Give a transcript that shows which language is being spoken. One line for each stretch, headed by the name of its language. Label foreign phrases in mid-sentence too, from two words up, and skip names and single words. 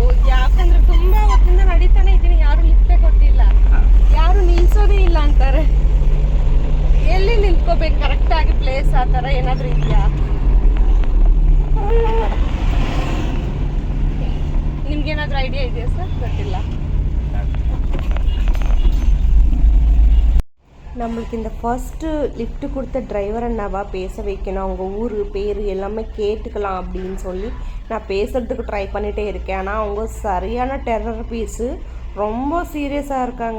Kannada: ಯಾಕಂದ್ರೆ ತುಂಬಾ ಹೊತ್ತಿಂದ ನಡೀತಾನೆ ಇದ್ದೀನಿ, ಯಾರು ಲಿಫ್ಟೇ ಕೊಟ್ಟಿಲ್ಲ. ಯಾರು ನಿಲ್ಸೋದೇ ಇಲ್ಲ ಅಂತಾರೆ. ಎಲ್ಲಿ ನಿಂತ್ಕೋಬೇಕು ಕರೆಕ್ಟಾಗಿ ಪ್ಲೇಸ್? ಆ ಥರ ಏನಾದರೂ ಇದೆಯಾ? ನಿಮ್ಗೇನಾದರೂ ಐಡಿಯಾ ಇದೆಯಾ ಸರ್? ಗೊತ್ತಿಲ್ಲ.
Tamil: நம்மளுக்கு இந்த
English: first lift
Tamil: கொடுத்த டிரைவர் அண்ணாவா பேச வைக்கணும். அவங்க ஊர் பேர் எல்லாமே கேட்டுக்கலாம் அப்படின்னு சொல்லி நான் பேசுகிறதுக்கு ட்ரை பண்ணிகிட்டே இருக்கேன். ஆனால் அவங்க சரியான
English: terror piece.
Tamil: ரொம்ப சீரியஸாக இருக்காங்க.